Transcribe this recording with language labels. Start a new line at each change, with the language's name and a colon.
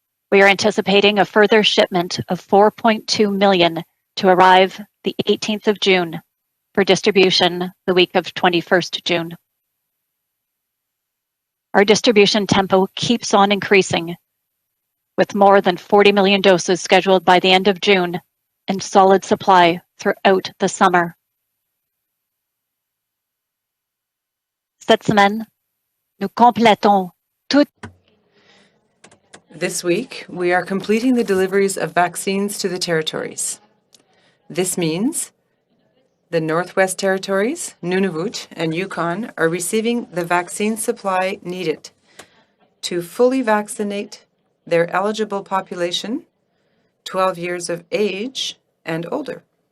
English: We are anticipating a further shipment of 4.2 million to arrive the 18th of June for distribution the week of 21st June. Our distribution tempo keeps on increasing, with more than 40 million doses scheduled by the end of June and solid supply throughout the summer.
French: Cette semaine, nous complétons toutes.
English: This week, we are completing the deliveries of vaccines to the territories. This means the Northwest Territories, Nunavut, and Yukon are receiving the vaccine supply needed to fully vaccinate their eligible population, 12 years of age and older.